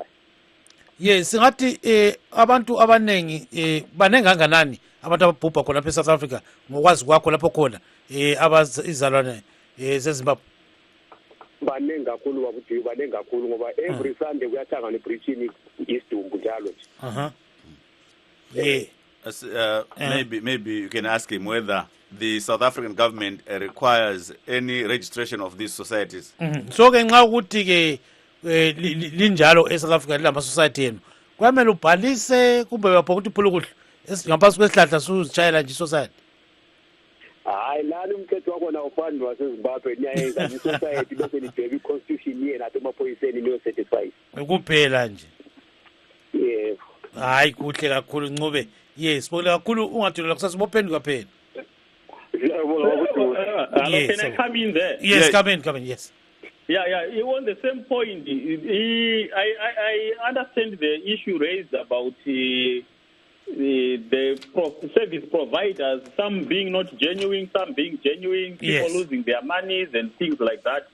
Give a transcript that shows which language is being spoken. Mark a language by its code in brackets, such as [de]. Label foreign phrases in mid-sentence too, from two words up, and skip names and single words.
[nd] Yes, singathi abantu abanengi baningi kanganani abantu ababhubha khona lapha eSouth Africa ngokwazi kwakho lapho khona izalwane zeZimbabwe? Baningi kakhulu babudiyo, baningi kakhulu ngoba [en] every Sunday [nd] kuyahlangana eBridge isidumbu njalo nje. [en] Maybe you can ask him whether the South African government requires any registration of these societies. [nd] So ke nxa ukuthi ke linjalo eSouth Africa lama society yenu kwamele ubhalise kumbe uyaphoka ukuthi phulukuhle ngaphansi kwesihlahla suzitshayela nje society? Hayi lana umthetho wakhona ufani waseZimbabwe niyayenza i-society bese nibheka i-constitution yenu nathi emaphoyiseni niyo-certify kuphela nje. Yebo. Hayi kuhle kakhulu Ncube. Yes, sibonile kakhulu ungadilula kusasa ubophenduka phela. [en] Can I come in there? Yes, come in, yes. Yeah, on the same point, I understand the issue raised about the service providers, some being not genuine, some being genuine, people losing their monies and things like that.